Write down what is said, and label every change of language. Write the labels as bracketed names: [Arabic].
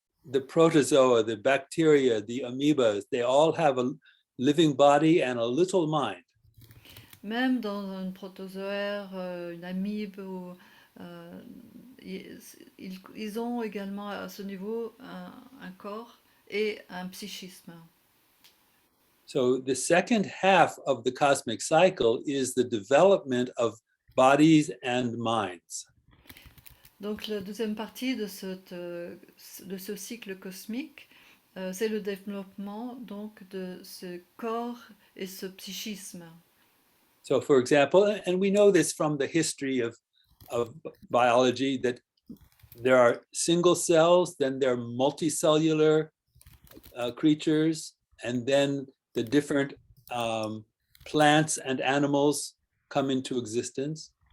[English] the protozoa, the bacteria, the amoebas, they all have a living body and a little mind. [French] Même dans un protozoaire, une amibe, ils ont également à ce niveau un corps et un psychisme. [English] So the second half of the cosmic cycle is the development of bodies and minds. [French] Donc la deuxième partie de ce cycle cosmique, c'est le développement donc de ce corps et ce psychisme. [English] So for example, and we know this from the history of biology, that there are single cells, then there are multicellular creatures, and then the different plants and animals come into existence.